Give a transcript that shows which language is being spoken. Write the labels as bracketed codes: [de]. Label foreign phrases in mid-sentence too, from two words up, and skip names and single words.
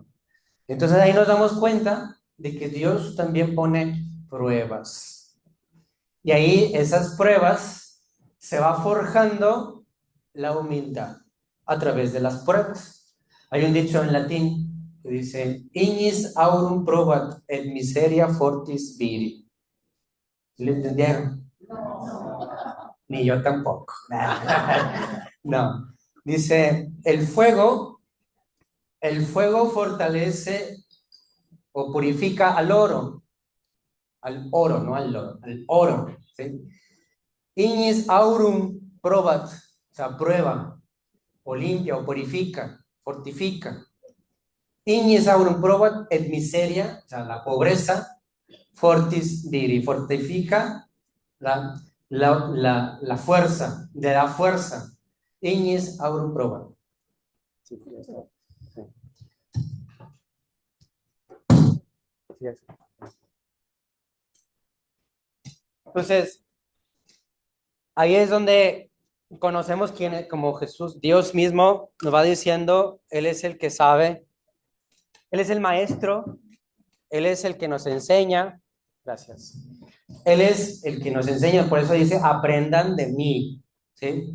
[es] Entonces ahí nos damos cuenta de que Dios también pone pruebas. Y ahí esas pruebas se va forjando la humildad a través de las pruebas. Hay un dicho en latín que dice, [la] ignis aurum probat et miseria fortis viri. [es] ¿Lo entendieron? Ni yo tampoco. No. Dice, el fuego fortalece o purifica al oro, no al oro, al oro, ¿sí? [la] Ignis aurum probat, [es] o sea, prueba, o limpia, o purifica, fortifica. [la] Ignis aurum probat et miseria, [es] o sea, la pobreza, [la] fortis viri, [es] fortifica la fuerza, de la fuerza. [la] Ignis aurum probat. [es] Sí, entonces, ahí es donde conocemos quién es, como Jesús, Dios mismo nos va diciendo, Él es el que sabe, Él es el maestro, Él es el que nos enseña, gracias, Él es el que nos enseña, por eso dice, aprendan de mí, ¿sí?